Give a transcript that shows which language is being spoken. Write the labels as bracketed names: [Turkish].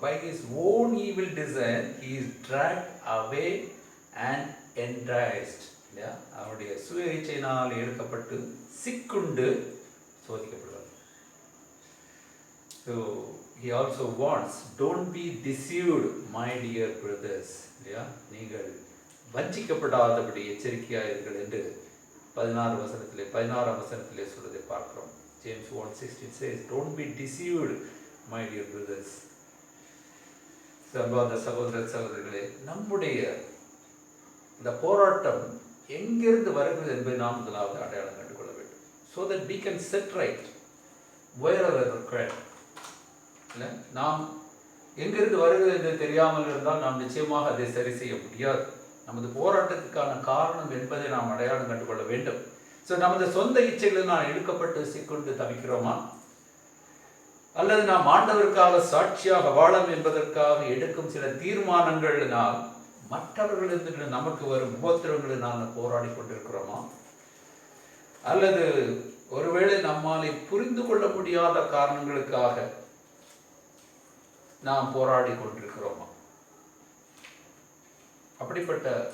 [English] By his own evil desire he is dragged away and enticed. [Tamil] இல்லையா? அவருடைய சுய இச்சையினால் எடுக்கப்பட்டு சிக்குண்டு சோதிக்கப்படுவார். [English] So he also warns, don't be deceived my dear brothers. [Tamil] இல்லையா? நீங்கள் வஞ்சிக்கப்படாதபடி எச்சரிக்கையாயிருங்கள் என்று 16ஆம் வசனத்திலே சொல்வதை பார்க்கிறோம். [English] James 1:16 says, don't be deceived my dear brothers. [Tamil] சகோதர சகோதரிகளே, நம்முடைய இந்த போராட்டம் எங்கிருந்து வருகிறது என்பதை நாம் முதலாவது அடையாளம் கண்டுகொள்ள வேண்டும். [English] So that we can set right wherever required. [Tamil] இல்லை, நாம் எங்கிருந்து வருகிறது என்று தெரியாமல் இருந்தால் நாம் நிச்சயமாக அதை சரி செய்ய முடியாது. நமது போராட்டத்துக்கான காரணம் என்பதை நாம் அடையாளம் கண்டுகொள்ள வேண்டும். ஸோ நமது சொந்த இச்சைகளில் நாம் இழுக்கப்பட்டு சிக்குண்டு தவிக்கிறோமா, அல்லது நாம் ஆண்டவருக்காக சாட்சியாக வாழம் என்பதற்காக எடுக்கும் சில தீர்மானங்களினால் மற்றவர்களிடத்தில் நமக்கு வரும் உபத்திரவங்களினால் போராடி கொண்டிருக்கிறோமா, அல்லது ஒருவேளை நம்மாலே புரிந்து கொள்ள முடியாத காரணங்களுக்காக நாம் போராடி கொண்டிருக்கிறோமா? அப்படிப்பட்ட